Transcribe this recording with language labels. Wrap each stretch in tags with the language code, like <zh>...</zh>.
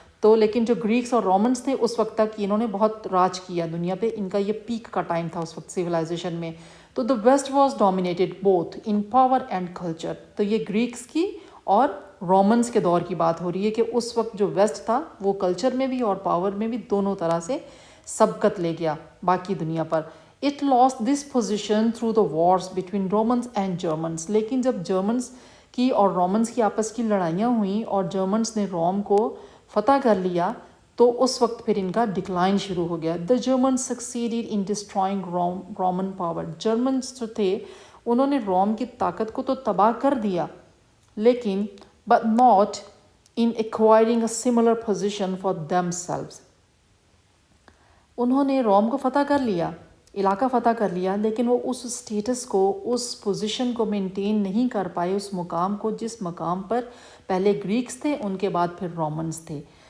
<ur>تو لیکن جو گریکس اور رومنز تھے اس وقت تک انہوں نے بہت راج کیا دنیا پہ، ان کا یہ پیک کا ٹائم تھا اس وقت سویلائزیشن میں.</ur> <en>تو the west was dominated both in power and culture.</en> <ur>تو یہ گریکس کی اور رومنز کے دور کی بات ہو رہی ہے کہ اس وقت جو ویسٹ تھا وہ کلچر میں بھی اور پاور میں بھی دونوں طرح سے سبقت لے گیا باقی دنیا پر.</ur> <en>It lost this position through the wars between Romans and Germans.</en> <ur>لیکن جب جرمنز کی اور رومنز کی آپس کی لڑائیاں ہوئیں اور جرمنز نے روم کو فتح کر لیا تو اس وقت پھر ان کا ڈکلائن شروع ہو گیا.</ur> <en>The Germans succeeded in destroying Roman power.</en> <ur>Germans جو تھے انہوں نے روم کی طاقت کو تو تباہ کر دیا، لیکن</ur> <en>but not in acquiring a similar position for themselves.</en> <ur>انہوں نے روم کو فتح کر لیا، علاقہ فتح کر لیا، لیکن وہ اس سٹیٹس کو، اس پوزیشن کو مینٹین نہیں کر پائے، اس مقام کو جس مقام پر پہلے گریکس تھے، ان کے بعد پھر رومنز تھے.</ur>